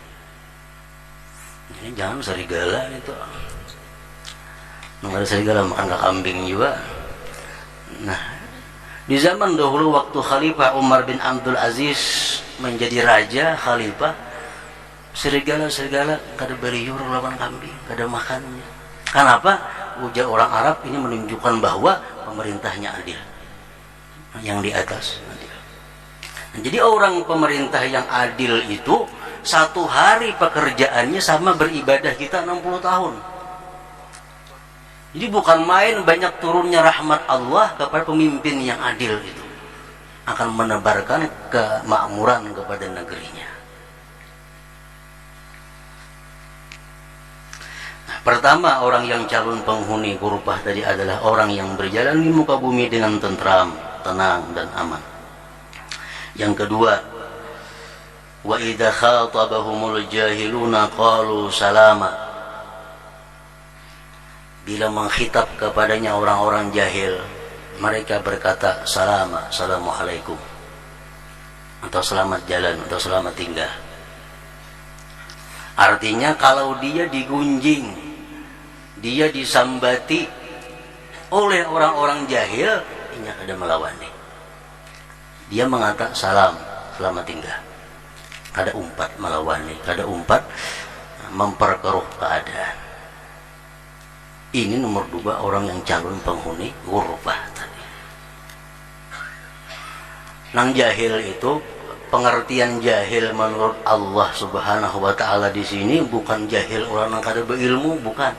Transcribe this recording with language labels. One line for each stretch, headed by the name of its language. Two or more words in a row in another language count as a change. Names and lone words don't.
Indonesian: Ini jangan serigala itu. Nggak ada serigala makan ke kambing juga. Nah, di zaman dahulu waktu Khalifah Umar bin Abdul Aziz menjadi raja khalifah, serigala kada beliur lawan kambing, kada makannya. Kenapa? Ujar orang Arab, ini menunjukkan bahwa pemerintahnya adil, yang di atas adil. Nah, jadi orang pemerintah yang adil itu satu hari pekerjaannya sama beribadah kita 60 tahun. Jadi bukan main, banyak turunnya rahmat Allah kepada pemimpin yang adil itu, akan menebarkan kemakmuran kepada negerinya. Pertama, orang yang calon penghuni ghurfah tadi adalah orang yang berjalan di muka bumi dengan tentram, tenang dan aman. Yang kedua,
Arabic: وإذا خاطبهم الجاهلون قالوا سلاما.
Indonesian: Bila mengkhitab kepadanya orang-orang jahil, mereka berkata
Arabic: سلاما، السلام عليكم,
Indonesian: atau selamat jalan, atau selamat tinggal. Artinya kalau dia digunjing, dia disambati oleh orang-orang jahil, ini ada melawani. Dia mengatakan salam, selamat tinggal.
Banjar: Kada umpat melawani, kada umpat memperkeruh keadaan.
Indonesian: Ini nomor 2 orang yang calon penghuni ghurfah tadi. Nang jahil itu, pengertian jahil menurut Allah
Arabic: سبحانه وتعالى
Indonesian: di sini bukan jahil orang yang kada berilmu, bukan.